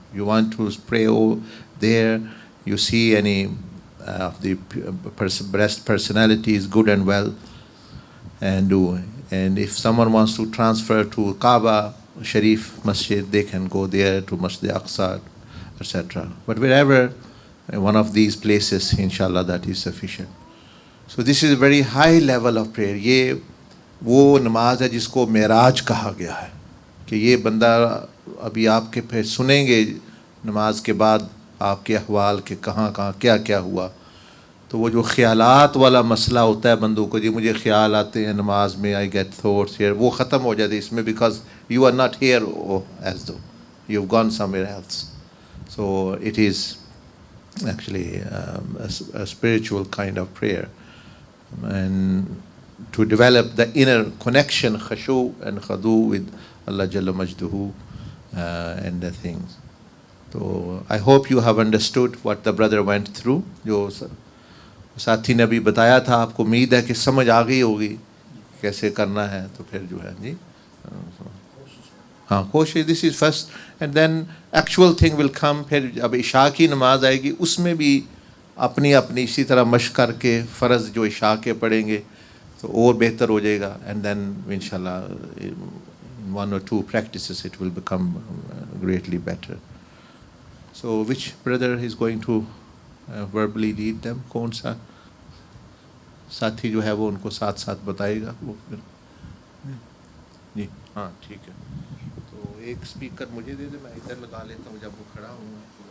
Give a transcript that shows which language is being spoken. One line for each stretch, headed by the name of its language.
English: You want to pray there, you see any of the best personalities, good and well, and do. And if someone wants to transfer to Kaaba Sharif Masjid, they can go there to Masjid Aqsa, etc. But wherever, one of these places, inshallah, that is sufficient. So this is a very high level of prayer.
Hindi: ये वो नमाज है जिसको मेराज कहा गया है, कि ये बंदा अभी आपके फिर सुनेंगे नमाज के बाद आपके अहवाल के कहाँ कहाँ क्या क्या हुआ. तो वो जो ख्यालात वाला मसला होता है बंदों को, जी मुझे ख्याल आते हैं नमाज में,
English: I get thoughts here,
Hindi: वो ख़त्म हो जाते हैं इसमें,
English: Because you are not here as though you have gone somewhere else. So it is actually a spiritual kind of prayer, and to develop the inner connection, khashu and khadu with Allah Jalla Majduhu and the things. So I hope you have understood what the brother went through.
Hindi: जो साथी ने अभी बताया था, आपको उम्मीद है कि समझ आ गई होगी कैसे करना है. तो फिर जो है जी, हाँ कोशिश,
English: This is first and then actual thing will come.
Hindi: फिर अब इशा की नमाज आएगी, उसमें भी अपनी अपनी इसी तरह मश्क करके फ़र्ज़ जो इशा के पढ़ेंगे तो और बेहतर हो जाएगा.
English: And then इंशाल्लाह one or two practices it will become greatly better. So which brother is going to verbally lead them?
Hindi: कौन सा साथी जो है वो उनको साथ साथ बताएगा वो फिर जी. हाँ ठीक है. तो एक स्पीकर मुझे दे दे, मैं इधर लगा लेता हूँ जब वो खड़ा हूँ.